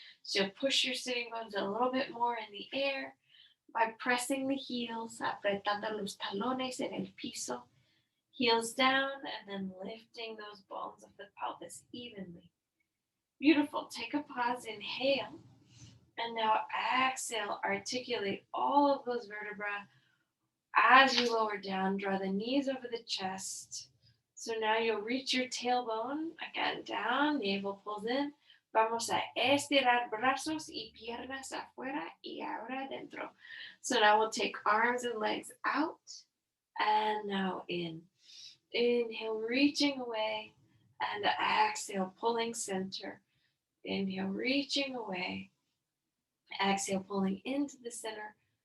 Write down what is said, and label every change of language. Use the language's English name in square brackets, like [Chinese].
[English] So push your sitting bones a little bit more in the air by pressing the heels, [Spanish] apretando los talones en el piso, [English] heels down, and then lifting those bones of the pelvis evenly. Beautiful. Take a pause, inhale, and now exhale. Articulate all of those vertebrae as you lower down. Draw the knees over the chest. So now you'll reach your tailbone, again down, navel pulls in. [Spanish] Vamos a estirar brazos y piernas afuera y ahora adentro. [English] So now we'll take arms and legs out and now in. Inhale, reaching away, and exhale, pulling center. Inhale, reaching away. Exhale, pulling into the center.